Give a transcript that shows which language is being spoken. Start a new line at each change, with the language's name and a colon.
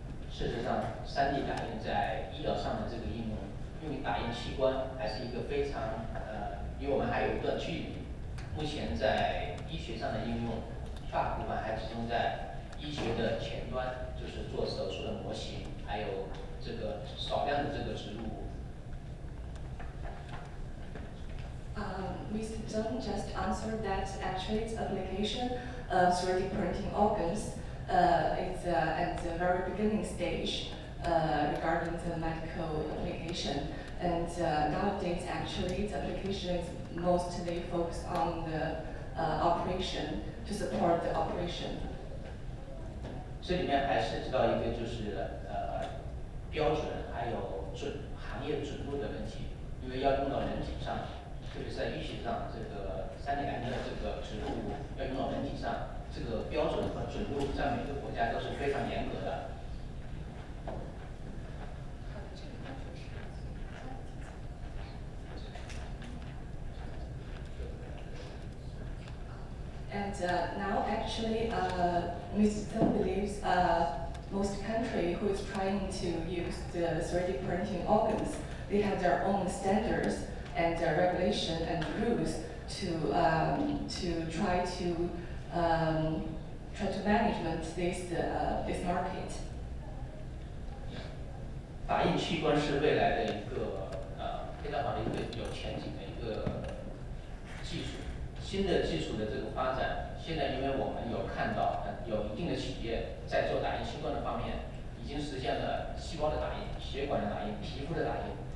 Chinese: 事实上，3D 打印在医疗上的这个应用，用于打印器官还是一个非常离我们还有一段距离。目前在医学上的应用，大部分还集中在医学的前端，就是做手术的模型，还有这个少量的这个植入物。
English: Mr. Zeng just answered that actually its application of 3D printing organs is at the very beginning stage regarding the medical application. And nowadays, actually, its application is mostly focused on the operation, to support the operation.
Chinese: 这里面还涉及到一个就是标准还有行业准入的问题，因为要用到人体上，特别是在医学上，这个3D 打印的这个植入物要用到人体上。这个标准和准入在每个国家都是非常严格的。
English: And now, actually, Mr. Zeng believes most countries who is trying to use the 3D printing organs, they have their own standards and regulation and rules to try to management this market.
Chinese: 打印器官是未来的一个非常好的一个有前景的一个技术。新的技术的这个发展，现在因为我们有看到有一定的企业在做打印器官的方面，已经实现了细胞的打印、血管的打印、皮肤的打印。